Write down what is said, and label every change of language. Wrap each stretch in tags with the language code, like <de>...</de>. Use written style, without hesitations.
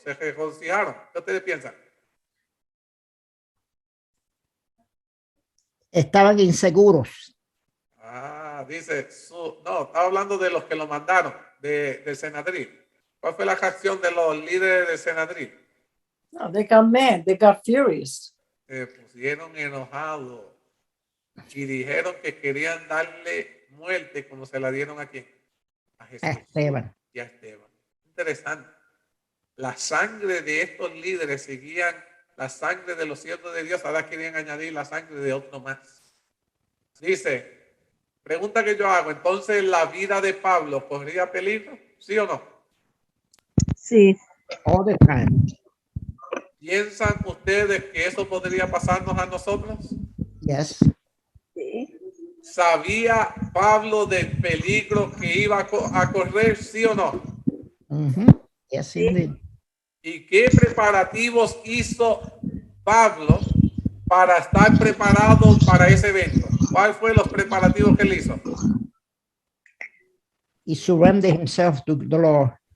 <es>¿Se regocijaron? ¿Qué ustedes piensan? Estaban inseguros. Dice, no, estaba hablando de los que lo mandaron, del Senadrín. ¿Cuál fue la reacción de los líderes del Senadrín?</es> <en>No, they got mad, they got furious.</en> <es>Se pusieron enojados y dijeron que querían darle muerte como se la dieron a quién? A Jesús. A Esteban. Y a Esteban. Interesante. La sangre de estos líderes seguían la sangre de los siervos de Dios. Ahora querían añadir la sangre de otro más. Dice, pregunta que yo hago, entonces la vida de Pablo corría peligro, ¿sí o no? Sí.</es> <en>All the time.</en> <es>¿Piensan ustedes que eso podría pasarnos a nosotros?</es> <en>Yes.</en> <es>Sí. ¿Sabía Pablo del peligro que iba a correr, sí o no?</es> <en>Yes, indeed.</en> <es>¿Y qué preparativos hizo Pablo para estar preparado para ese evento? ¿Cuáles fueron los preparativos que él hizo?</es> <en>He surrendered himself to the Lord.</en>